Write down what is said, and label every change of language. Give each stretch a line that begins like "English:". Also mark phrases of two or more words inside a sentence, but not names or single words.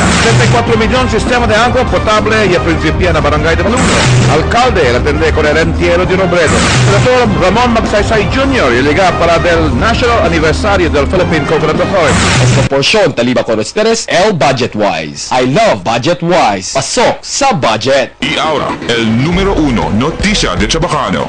Chavacano: 34 millones sistema de agua potable y principia en la barangay de Baluno. Alcalde el atende con el entierro de un obrero. Senador Ramon Magsaysay Jr. y llega para el National Aniversario del Philippine Coconut Authority. Es proporción taliba con ustedes el Budget Wise.
English: I love Budget Wise.
Filipino: Pasok sa budget.
Chavacano: Y ahora, el número 1 noticia de Chabacano.